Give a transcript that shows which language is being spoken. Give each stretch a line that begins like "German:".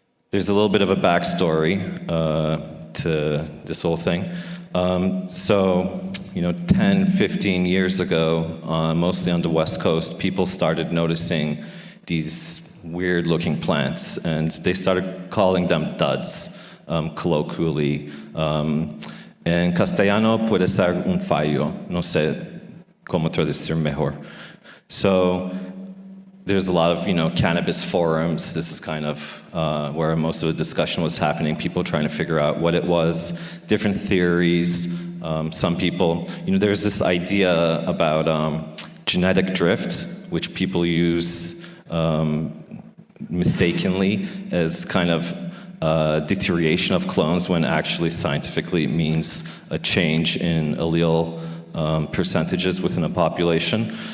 English: There's a little bit of a backstory to this whole thing. 10, 15 years ago, mostly on the West Coast, people started noticing these weird-looking plants, and they started calling them duds, colloquially.
Spanish: En castellano puede ser un fallo. No sé cómo traducir mejor.
English: So there's a lot of, cannabis forums. This is kind of where most of the discussion was happening, people trying to figure out what it was, different theories. Some people, there's this idea about genetic drift, which people use mistakenly as kind of deterioration of clones, when actually scientifically it means a change in allele percentages within a population.